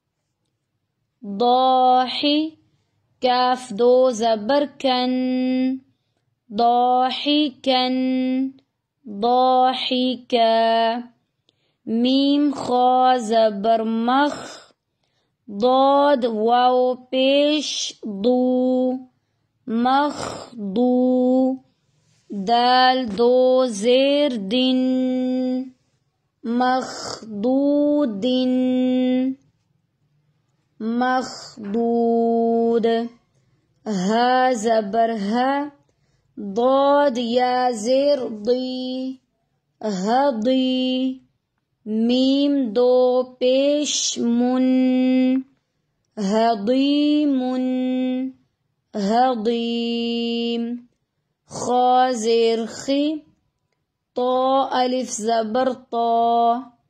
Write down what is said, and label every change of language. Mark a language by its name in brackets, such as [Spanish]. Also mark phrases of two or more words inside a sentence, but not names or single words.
[Urdu] ضاحی کاف دو زبر کن [Arabic] ضاحکا ضاحکا [Urdu] میم خا زبر مخ ضاد واو پیش ضو مخضو دال دو زیر دن [Arabic] مخضود مخضود [Urdu] ها زبر ها ضاد یا زیر ضی هضی میم دو پیش من [Arabic] هضیم هضیم [Urdu] خا زیر خی طا الف زبر طا